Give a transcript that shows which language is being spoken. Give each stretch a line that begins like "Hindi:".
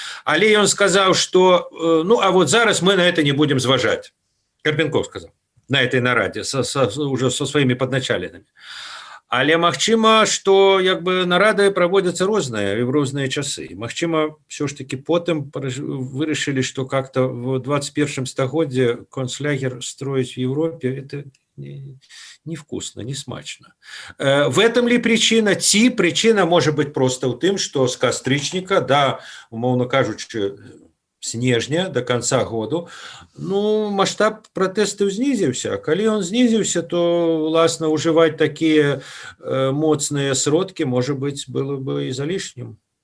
Russian: Але он сказал, что, а вот зараз мы на это не будем зважать. Карпенков сказал на этой нараде уже со своими подначаленными.
Belarusian: Але магчыма, што як бы нарады праводзяцца розныя і ў розныя часы. Магчыма, все ж таки потым вырашылі, што
Russian: как-то в 21 стагоддзе концлагер строить в Европе это невкусно,
Belarusian: не смачно.
Russian: В этом ли причина? Причина может быть просто
Belarusian: ў тым, што з кастрычніка да, умоўна кажучы, снежня
Russian: до конца году, масштаб протестов знизился. А калі он снизился, то, власне, уживать такие моцные сродки, может быть, было бы и залишним.